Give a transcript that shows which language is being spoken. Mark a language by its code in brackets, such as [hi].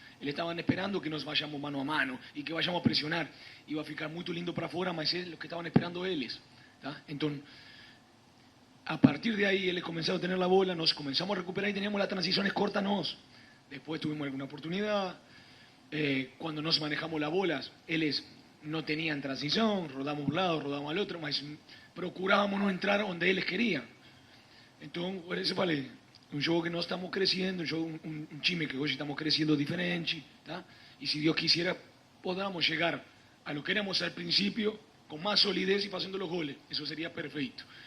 [pt] Eles estavam esperando que nós vayamos mano a mano e que vayamos a pressionar. Iba a ficar muito lindo para fora, mas é o que estavam esperando eles. Tá? Então, a partir de aí, eles começaram a ter a bola, nós começamos a recuperar e teníamos as transições cortas nós. Depois tuvimos alguma oportunidade, [es] cuando nos manejamos las bolas, ellos no tenían transición, rodamos un lado, rodamos al otro, mas procurábamos no entrar donde ellos querían. [pt] Entonces, por eso falei, un jogo que nós estamos crescendo, um time que hoje estamos crescendo diferente, tá? [es] E se Deus quisiera, podamos chegar a lo que éramos al principio, con más solidez y haciendo los goles. Eso sería perfecto.